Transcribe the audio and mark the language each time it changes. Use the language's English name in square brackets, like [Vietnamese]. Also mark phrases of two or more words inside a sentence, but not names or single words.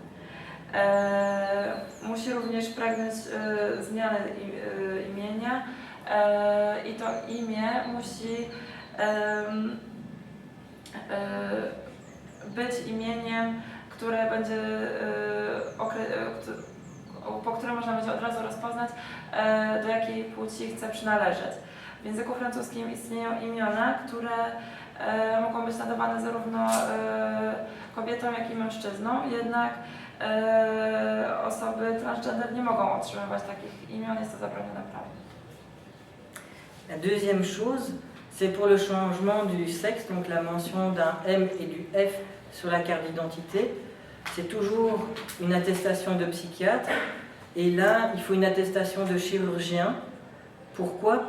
[Polish] Musi również pragnąć zmiany imienia i to imię musi być imieniem, które będzie, po którym można będzie od razu rozpoznać, do jakiej płci chce przynależeć. W języku francuskim istnieją imiona, które mogą być nadawane zarówno kobietom, jak i mężczyznom, jednak osoby transgender nie mogą otrzymywać takich imion, jest to zabronione prawem. [French] La deuxième chose, c'est pour le changement du sexe, donc la mention d'un M et du F sur la carte d'identité. C'est toujours une attestation de psychiatre. Et là, il faut une attestation de chirurgien. Pourquoi?